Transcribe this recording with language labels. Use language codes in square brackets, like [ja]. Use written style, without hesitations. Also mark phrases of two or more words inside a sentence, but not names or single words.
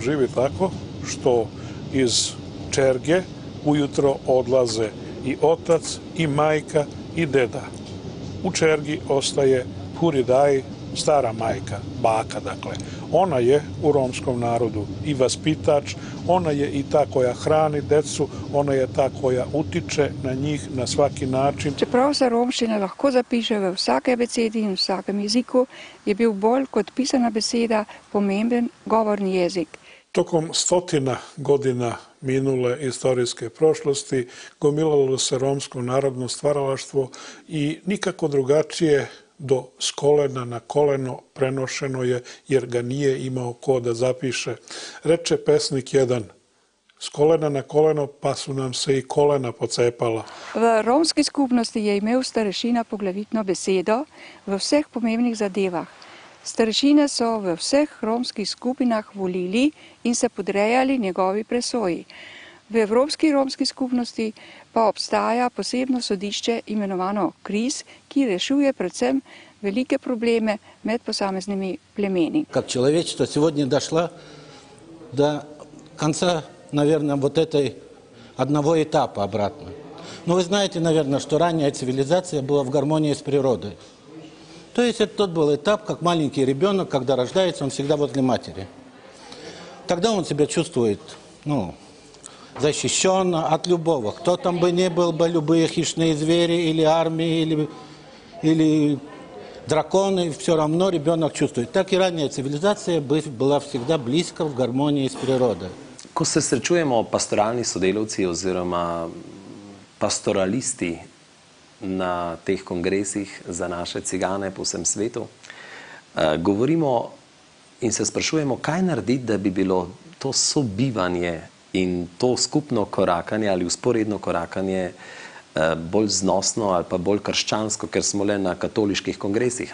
[sr] živi tako što iz čerge ujutro odlaze i otac, i majka, i deda. U čergi ostaje huridaj, stara majka, baka, dakle. Ona je u romskom narodu i vaspitač, ona je i ta koja hrani decu, ona je ta koja utiče na njih na svaki način. [sl] Čeprav se romščina lahko zapiše v vsake besedi in v vsakem jeziku, je bil bolj kot pisana beseda pomemben govorni jezik. [sr] Tokom stotina godina minule istorijske prošlosti gomilalo se romsko narodno stvaralaštvo i nikako drugačije s kolena na koleno prenošeno je jer ga nije imao ko da zapiše. Reče pesnik jedan, s kolena na koleno pa su nam se i kolena pocepala. [sl] V romski skupnosti je imel starešina poglavitno besedo v vseh pomembnih zadevah. Starešine so v vseh romskih skupinah volili in se podrejali njegovi presoji. V Evropski romski skupnosti pa obstaja posebno sodišče imenovano KRIS, ki rešuje predvsem velike probleme med posameznimi plemeni. [ru] Как человечество сегодня дошло до конца, наверное, вот этой одного этапа обратно. Но вы знаете, наверное, что ранняя цивилизация была в гармонии с природой. То есть это тот был этап, как маленький ребенок, когда рождается, он всегда возле матери. Тогда он себя чувствует, защищенно от любого. Кто там бы ни был, бы любые хищные звери или армии, или драконы, все равно ребенок чувствует. Так и ранняя цивилизация была всегда близко в гармонии с природой. [sl] Ko se srečujemo pastoralni sodelavci oziroma pastoralisti na teh kongresih za naše cigane po vsem svetu, govorimo in se sprašujemo, kaj narediti, da bi bilo to sobivanje in to skupno korakanje ali usporedno korakanje bolj znosno ali pa bolj krščansko, ker smo le na katoliških kongresih.